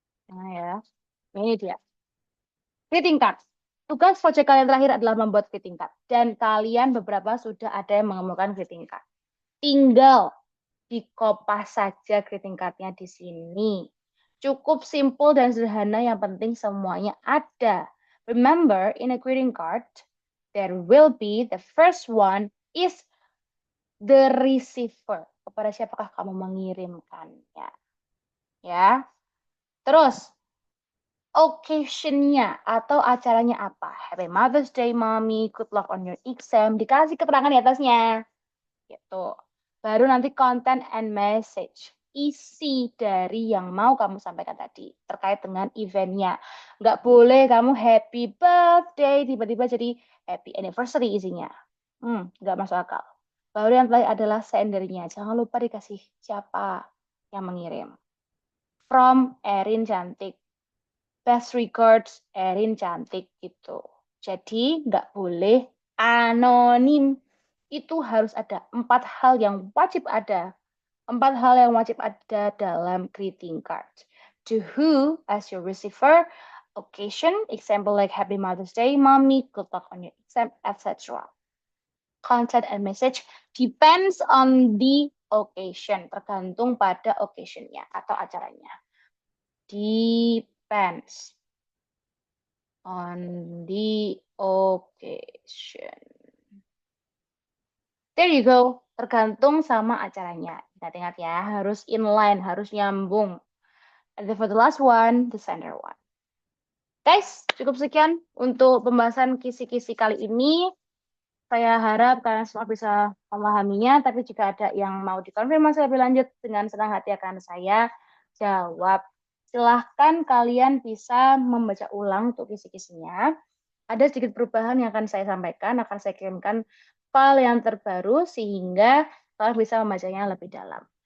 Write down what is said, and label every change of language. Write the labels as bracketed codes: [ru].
[id] Nah ya, ini dia. Greeting card. Tugas project kalian terakhir adalah membuat greeting card. Dan kalian beberapa sudah ada yang mengemukakan greeting card. Tinggal dikopas saja greeting cardnya di sini. Cukup simple dan sederhana, yang penting semuanya ada. [en] Remember, in a greeting card, there will be the first one is the receiver. [id] Kepada siapakah kamu mengirimkannya? Ya. Terus, occasion-nya atau acaranya apa? [en] Happy Mother's Day, Mommy. Good luck on your exam. [id] Dikasih keterangan di atasnya. Gitu. Baru nanti content and message. Isi dari yang mau kamu sampaikan tadi terkait dengan eventnya. Nggak boleh kamu happy birthday tiba-tiba jadi happy anniversary isinya. Nggak masuk akal. Baru yang terakhir adalah sendernya. Jangan lupa dikasih siapa yang mengirim. [en] From Erin Cantik. Best regards Erin Cantik gitu. [id] Jadi nggak boleh anonim. Itu harus ada 4 hal yang wajib ada. 4 hal yang wajib ada dalam greeting card. [en] To who as your receiver, occasion, example like Happy Mother's Day, Mommy, good luck on your exam, etc. Content and message depends on the occasion, [id] tergantung pada occasionnya atau acaranya. [en] Depends on the occasion. There you go, [id] tergantung sama acaranya. Ingat-ingat ya, harus inline, harus nyambung. [en] And then for the last one, the center one. [id] Guys, cukup sekian untuk pembahasan kisi-kisi kali ini. Saya harap kalian semua bisa memahaminya, tapi jika ada yang mau dikonfirmasi lebih lanjut, dengan senang hati akan saya jawab. Silahkan kalian bisa membaca ulang untuk kisi-kisinya. Ada sedikit perubahan yang akan saya sampaikan, akan saya kirimkan file yang terbaru, sehingga kalian bisa membacanya lebih dalam.